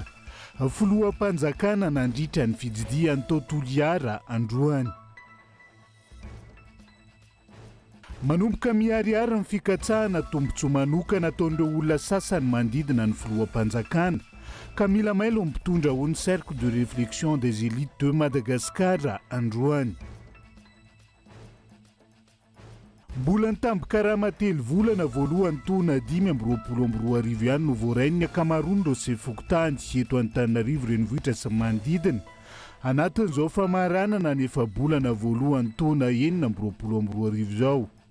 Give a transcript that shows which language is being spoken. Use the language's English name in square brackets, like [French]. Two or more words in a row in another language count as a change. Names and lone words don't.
[Malagasy] Filoham-panjakana nandritra ny fididiany tao Toliara androany. Manomboka miharihary ny fikatsahana tombotsoa manokana ataon'ireo olona sasany manodidina ny filoham-panjakana ka mila mailo mpitondra ho ny [French] cercle de réflexion des élites de Madagascar [Malagasy] androany. Mbola nitamboka karama telo volana voalohany taona 2022 ihany no voarainy ny ankamaroany ireo sefokotany eto Antananarivo renivohitra sy manodidina. Anatin'izao famaranana ny efa bolana voalohany taona 2022 izao.